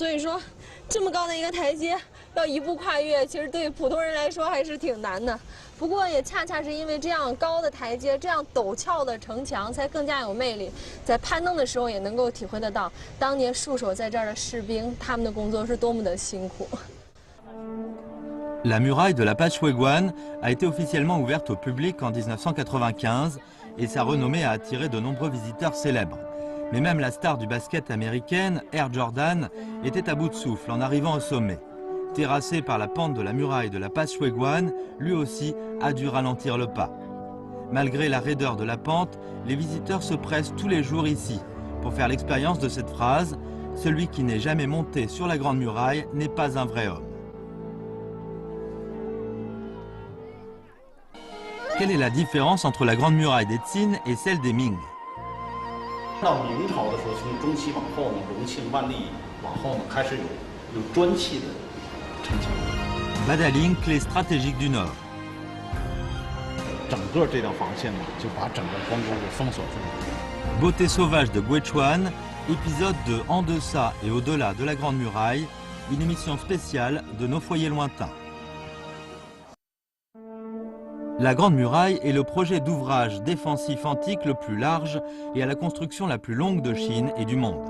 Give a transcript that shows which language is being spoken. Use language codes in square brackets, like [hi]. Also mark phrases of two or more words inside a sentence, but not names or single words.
[zh] 所以说，这么高的一个台阶，要一步跨越，其实对普通人来说还是挺难的。不过也恰恰是因为这样高的台阶，这样陡峭的城墙，才更加有魅力。在攀登的时候也能够体会得到，当年戍守在这儿的士兵，他们的工作是多么的辛苦。 [fr] La muraille de la passe Shuiguan a été officiellement ouverte au public en 1995 et sa renommée a attiré de nombreux visiteurs célèbres. Mais même la star du basket américaine, Air Jordan, était à bout de souffle en arrivant au sommet. Terrassé par la pente de la muraille de la passe Shuiguan, lui aussi a dû ralentir le pas. Malgré la raideur de la pente, les visiteurs se pressent tous les jours ici pour faire l'expérience de cette phrase « Celui qui n'est jamais monté sur la Grande Muraille n'est pas un vrai homme ». Quelle est la différence entre la Grande Muraille des Qin et celle des Ming? [zh] 到明朝的时候，从中期往后呢，隆庆、万历往后呢，开始有砖砌的城墙。 [fr] Badaling, clé stratégique du Nord. [zh] 整个这条防线呢，就把整个关沟给封锁住了。 [fr] Beauté sauvage de Guichuan, épisode de En deçà et au-delà de la Grande Muraille, une émission spéciale de Nos foyers lointains. La Grande Muraille est le projet d'ouvrage défensif antique le plus large et à la construction la plus longue de Chine et du monde.